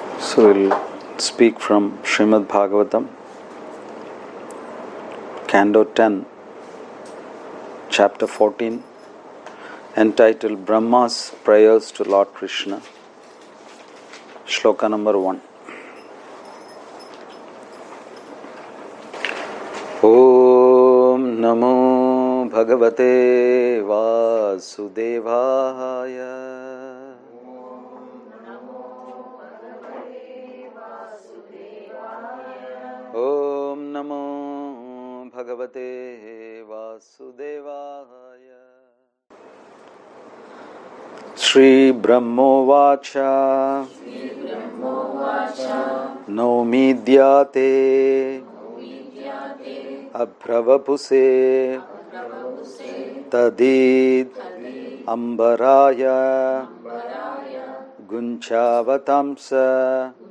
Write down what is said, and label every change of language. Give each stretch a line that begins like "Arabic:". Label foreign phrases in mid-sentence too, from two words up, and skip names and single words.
English: So we'll speak from Srimad Bhagavatam, Canto 10, Chapter 14, entitled Brahma's Prayers to Lord Krishna, Shloka number 1.
Sanskrit: ॐ नमो भगवते वासुदेवाय. ॐ नमो भगवते वासुदेवाय. श्री ब्रह्मोवाच नौमीड्य तेऽभ्रवपुषे तडिद् अम्बराय गुञ्जावतंस